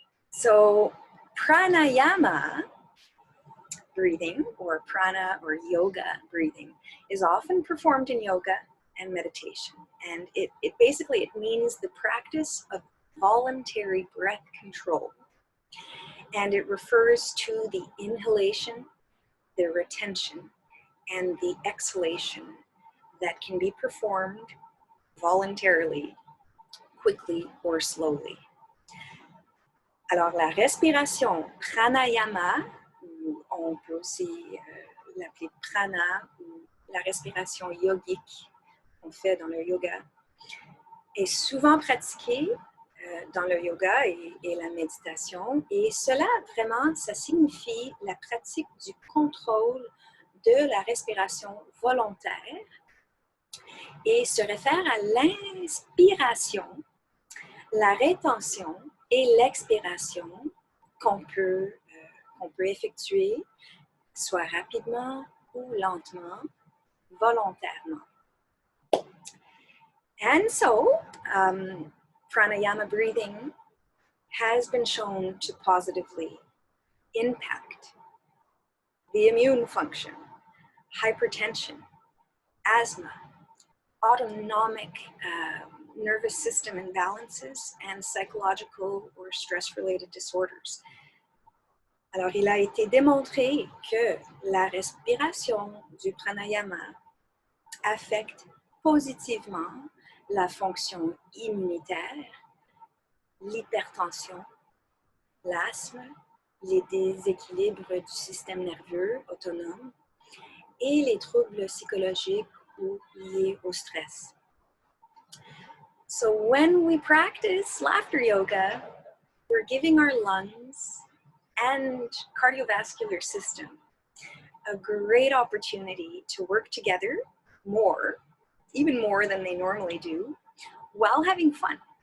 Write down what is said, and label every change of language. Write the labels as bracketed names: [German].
[English] So, pranayama breathing, or prana or yoga breathing, is often performed in yoga and meditation. And it basically means the practice of voluntary breath control. And it refers to the inhalation, the retention, and the exhalation that can be performed voluntarily, quickly, or slowly. [French] Alors, la respiration pranayama, ou on peut aussi l'appeler prana, ou la respiration yogique qu'on fait dans le yoga, est souvent pratiquée dans le yoga et la méditation. Et cela, vraiment, ça signifie la pratique du contrôle de la respiration volontaire et se réfère à l'inspiration, la rétention et l'expiration qu'on peut effectuer, soit rapidement ou lentement, volontairement. [English] And so, pranayama breathing has been shown to positively impact the immune function, hypertension, asthma, autonomic nervous system imbalances, and psychological or stress-related disorders. [French] Alors, il a été démontré que la respiration du pranayama affecte positivement la fonction immunitaire, l'hypertension, l'asthme, les déséquilibres du système nerveux autonome et les troubles psychologiques ou liés au stress. [English] So when we practice laughter yoga, we're giving our lungs and cardiovascular system a great opportunity to work together more, even more than they normally do, while having fun.